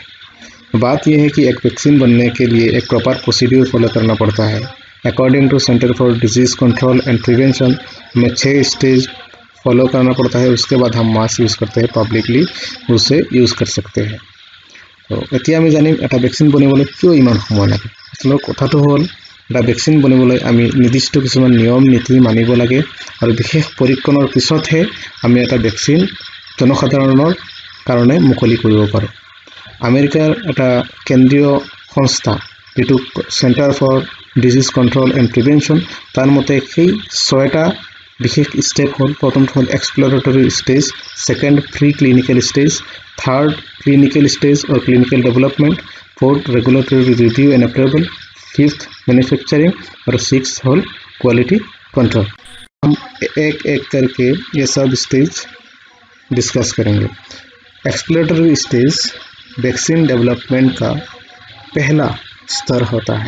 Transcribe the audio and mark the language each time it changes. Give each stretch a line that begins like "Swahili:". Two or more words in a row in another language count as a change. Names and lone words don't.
Hindi: बात यह है कि एक वैक्सीन बनने के लिए एक
English: proper procedure follow
Hindi: करना पड़ता है।
English: according to Center for Disease Control and Prevention
Hindi: में 6
English: stage follow
Hindi: करना पड़ता है। उसके बाद हम
English: mask use
Hindi: करते हैं, पब्लिकली उसे यूज़ कर सकते हैं।
Assamese: तो এতিয়া আমি জানিম এটা ভেকচিন বনাবলৈ কিয় ইমান সময় লাগে। আচলতে কথাটো হ'ল এটা ভেকচিন বনাবলৈ আমি নিৰ্দিষ্ট কিছুমান নিয়ম নীতি মানিব লাগে আৰু বিশেষ পৰীক্ষণৰ পিছতহে আমি এটা ভেকচিন জনসাধাৰণৰ কাৰণে মুকলি কৰিব পাৰোঁ। আমেৰিকাৰ এটা কেন্দ্ৰীয় সংস্থা যিটো
English: Center for Disease Control and Prevention,
Assamese: তাৰ মতে সেই 6টা বিশেষ ষ্টেপ হ'ল, প্ৰথমটো হ'ল
English: exploratory stage, second pre clinical stage, third clinical stage or clinical development, fourth regulatory review and approval, fifth manufacturing और 6th whole quality control.
Hindi: हम एक एक करके ये सब
English: stage discuss
Hindi: करेंगे।
English: exploratory stage vaccine development
Hindi: का पहला स्तर होता है।